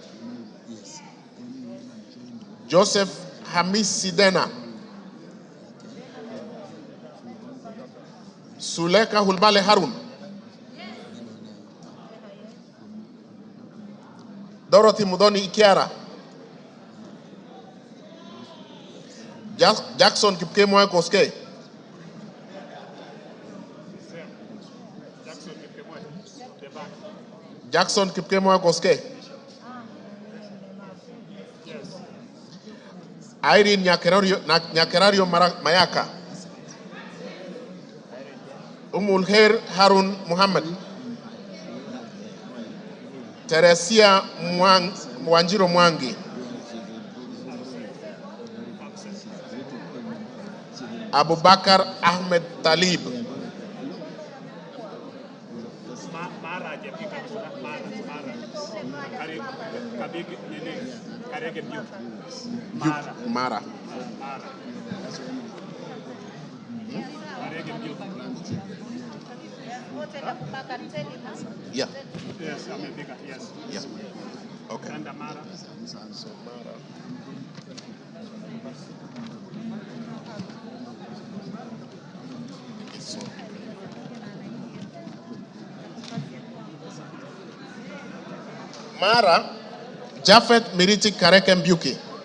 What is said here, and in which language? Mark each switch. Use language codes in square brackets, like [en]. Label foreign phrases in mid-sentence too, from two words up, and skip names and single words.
[en] Joseph Hamis Sidena. Suleka Hulbale Harun. Dorothy Mudoni Ikiara. Jackson Kipkemoe Koske. Jackson Kipkemoe Koske. Irene Nyakerario Mayaka, Umulher Harun Muhammad, Teresia Wanjiro Mwangi, Abubakar Ahmed Talib, Mara. Yeah. Yes, I'm a bigger, yes. Yeah. Okay. And Mara. Mara, Jafet Miriti Kareke Mbuki.